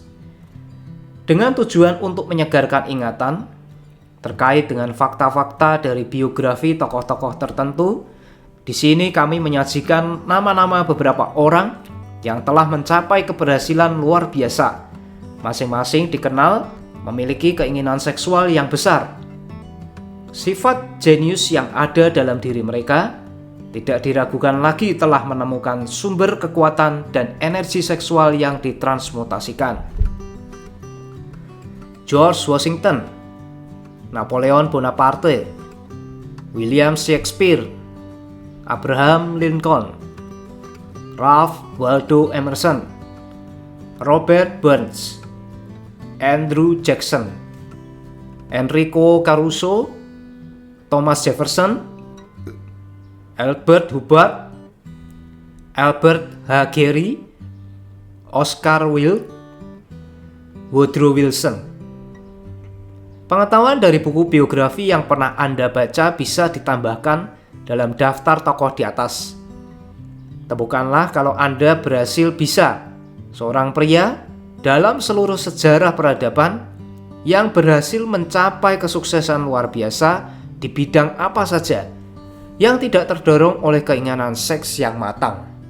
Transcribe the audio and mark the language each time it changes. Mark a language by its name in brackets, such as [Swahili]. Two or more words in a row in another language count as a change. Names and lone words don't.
[Indonesian] Dengan tujuan untuk menyegarkan ingatan terkait dengan fakta-fakta dari biografi tokoh-tokoh tertentu, di sini kami menyajikan nama-nama beberapa orang yang telah mencapai keberhasilan luar biasa. Masing-masing dikenal memiliki keinginan seksual yang besar. Sifat jenius yang ada dalam diri mereka tidak diragukan lagi telah menemukan sumber kekuatan dan energi seksual yang ditransmutasikan. George Washington, Napoleon Bonaparte, William Shakespeare, Abraham Lincoln, Ralph Waldo Emerson, Robert Burns, Andrew Jackson, Enrico Caruso, Thomas Jefferson, Albert Hubbard, Albert H. Gary, Oscar Wilde, Woodrow Wilson. Pengetahuan dari buku biografi yang pernah Anda baca bisa ditambahkan dalam daftar tokoh di atas. Temukanlah kalau Anda berhasil bisa seorang pria dalam seluruh sejarah peradaban yang berhasil mencapai kesuksesan luar biasa di bidang apa saja, yang tidak terdorong oleh keinginan seks yang matang.